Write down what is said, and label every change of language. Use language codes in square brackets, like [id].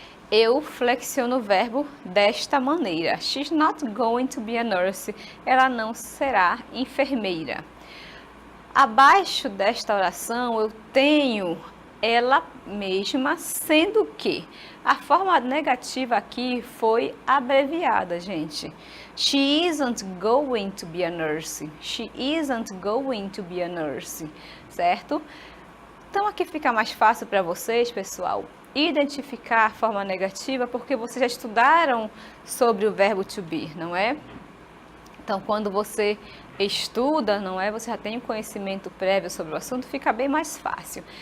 [pt] Eu flexiono o verbo desta maneira. [en] She's not going to be a nurse. [pt] Ela não será enfermeira. Abaixo desta oração eu tenho ela mesma, sendo que a forma negativa aqui foi abreviada, gente. [en] She isn't going to be a nurse. She isn't going to be a nurse, certo? [pt] Então aqui fica mais fácil para vocês, pessoal, identificar a forma negativa, porque vocês já estudaram sobre o verbo to be, não é? Então, quando você estuda, não é? Você já tem um conhecimento prévio sobre o assunto, fica bem mais fácil.